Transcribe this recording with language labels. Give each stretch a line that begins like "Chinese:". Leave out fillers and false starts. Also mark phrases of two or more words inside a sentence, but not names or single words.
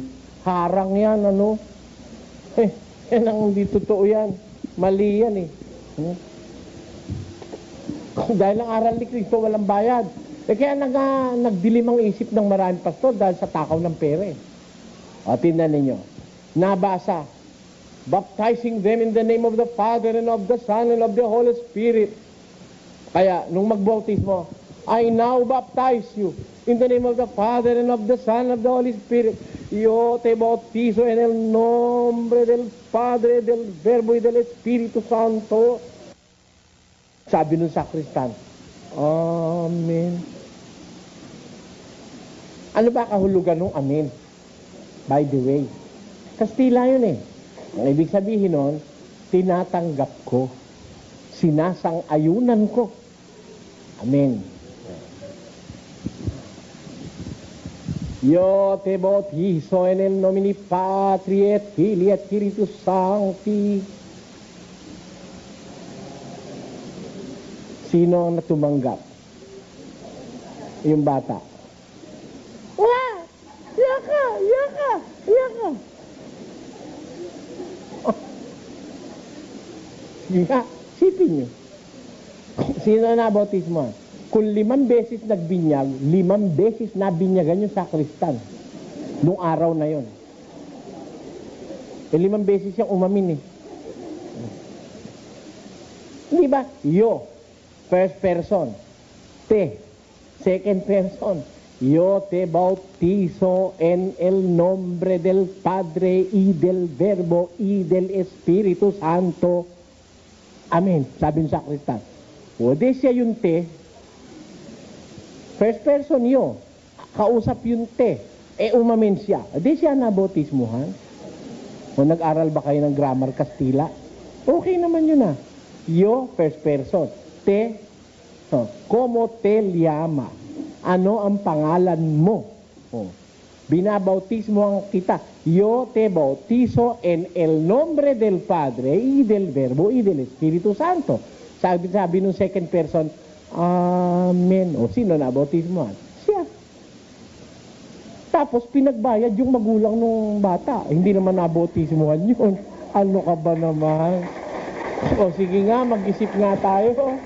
Filipino: Harang yan, yan ang hindi totoo yan. Mali yan Dahil ang aral ni Kristo walang bayad. Kaya nagdilim ang isip ng maraming pastor dahil sa takaw ng pera tingnan ninyo. Nabasa,
English: baptizing them in the name of the Father and of the Son and of the Holy Spirit.
Filipino: Kaya, nung magbautismo,
English: I now baptize you in the name of the Father and of the Son and of the Holy Spirit.
Spanish: Yo te bautizo en el nombre del Padre, del Verbo y del Espíritu Santo.
Filipino: Sabi ng sakristan, Amen. Ano ba kahulugan ng Amen?
English: By the way,
Filipino: Kastila yun Ang ibig sabihin nun, tinatanggap ko, sinasang-ayunan ko.
Latin: Amen.
Spanish: Yo te bautizo en el
Latin: nomine Patri et Filii et Spiritus Sancti.
Filipino: Sino ang natumanggap? Yung bata. Wah! Yaka! Yaka! Yaka! Nga, sipin nyo. Sino na bautismo? Kung 5 beses nagbinyag, 5 beses nabinyagan yung sakristan. Nung araw na yon. 5 beses siyang umamin Hindi ba?
English: Yo, first person. Te, second person.
Spanish: Yo te bautizo en el nombre del Padre y del Verbo y del Espíritu Santo.
Filipino: Amen. Sabi ng sakristan. O, di siya yung te.
English: First person yo.
Filipino: Kausap yung te. Umamin siya. Di siya nabautismuhan. O, nag-aral ba kayo ng grammar Kastila? Okay naman yun Yo,
English: first person.
Spanish: Te, como te llama?
Filipino: Ano ang pangalan mo? Binabautismo kita.
Spanish: Yo te bautizo en el nombre del Padre y del Verbo y del Espíritu Santo.
Filipino: Sabi nung
English: second person,
Filipino: Amen. O sino na bautismohan? Siya. Tapos pinagbayad yung magulang ng bata. Hindi naman nabautismohan yun. Ano ka ba naman? O sige nga, mag-isip nga tayo.